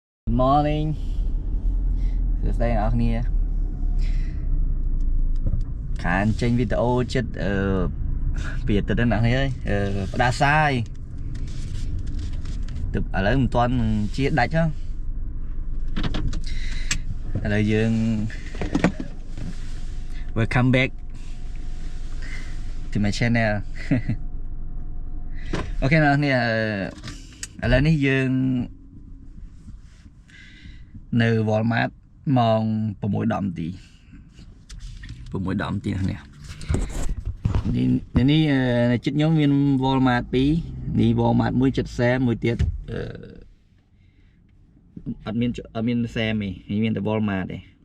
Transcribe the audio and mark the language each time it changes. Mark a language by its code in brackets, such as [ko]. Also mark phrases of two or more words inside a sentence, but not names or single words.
[km] Morning សួស្តីអ្នកនរគ្នាខានចេញវីដេអូចិត្តពីអាទិត្យហ្នឹងអ្នកនរគ្នាផ្ដាសាយទឹកឥឡូវមិនទាន់ជាដាច់ហ៎ឥឡូវយើង [en] welcome back to my channel [km] អូខេអ្នកនរគ្នាឥឡូវនេះយើងនៅ Walmart ម៉ោង 6:10 នាទី 6:10 នាទីនេះ ចិត្តខ្ញុំមាន Walmart 2នេះ Walmart មួយចិត្ត Sam មួយទៀតអត់មាន Sam ទេមានតែ Walmart ទេ